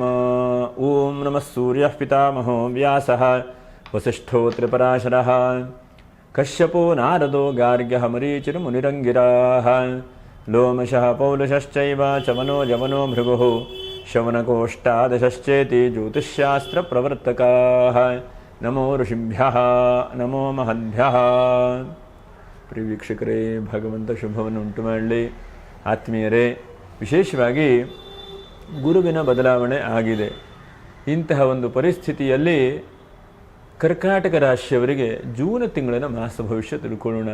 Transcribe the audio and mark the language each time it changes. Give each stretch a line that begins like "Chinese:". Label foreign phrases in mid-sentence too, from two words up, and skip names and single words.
Sanskrit: ओं नमः सूर्यः पितामहो व्यासः वसिष्ठो त्रिपराशरः कश्यपो नारदो गार्ग्यः मरीचिर्मुनिरङ्गिराः लोमशः पौलुषश्चैव चमनो जवनो भृगुः शवनकोष्टादशश्चेति ज्योतिष्शास्त्रप्रवर्तकाः। नमो ಋಷಿಭ್ಯಃ ನಮೋ ಮಹದ್ಭ್ಯಃ।
Kannada: ಪ್ರಿಯ ವೀಕ್ಷಕರೇ, ಭಗವಂತ ಶುಭವನ್ನು ಉಂಟು ಮಾಡಲಿ. ಆತ್ಮೀಯರೇ, ವಿಶೇಷವಾಗಿ ಗುರುವಿನ ಬದಲಾವಣೆ ಆಗಿದೆ. ಇಂತಹ ಒಂದು ಪರಿಸ್ಥಿತಿಯಲ್ಲಿ ಕರ್ಕಾಟಕ ರಾಶಿಯವರಿಗೆ ಜೂನ್ ತಿಂಗಳಿನ ಮಾಸ ಭವಿಷ್ಯ ತಿಳ್ಕೊಳ್ಳೋಣ.